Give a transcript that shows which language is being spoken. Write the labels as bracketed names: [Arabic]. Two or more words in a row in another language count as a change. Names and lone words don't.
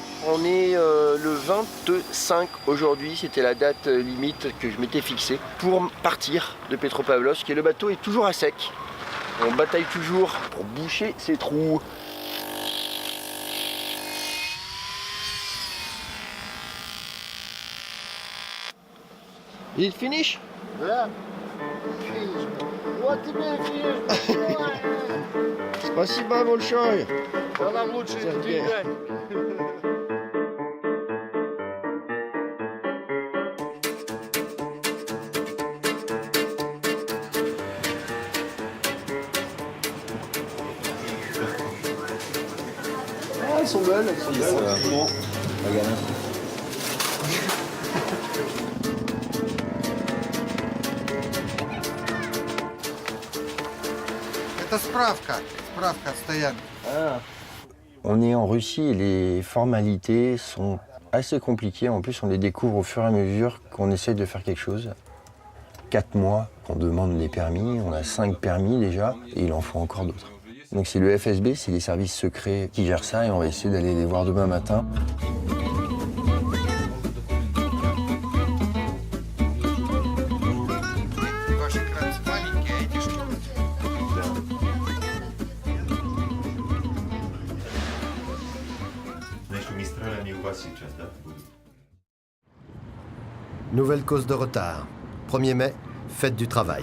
[French] On est le 25 aujourd'hui, c'était la date limite que je m'étais fixée pour partir de Petropavlovsk et le bateau est toujours à sec. On bataille toujours pour boucher ces trous. [English] Is it finish? Yeah. [Russian] Вот тебе фиш. Спасибо большое. Да нам лучше Сергей. двигать. [French] Ah, elles sont belles, elles sont belles. Regarde. [Russian] Это справка от стоянки. [French] On est en Russie et les formalités sont assez compliquées. En plus, on les découvre au fur et à mesure qu'on essaye de faire quelque chose. 4 mois qu'on demande les permis, on a 5 permis déjà et il en faut encore d'autres. Donc c'est le FSB, c'est les services secrets qui gèrent ça et on va essayer d'aller les voir demain matin. [Russian] Ваши кратцы маленькие, а эти что? Между Мистралями у вас сейчас, да, будут? [French] Nouvelle cause de retard. 1er mai, fête du travail.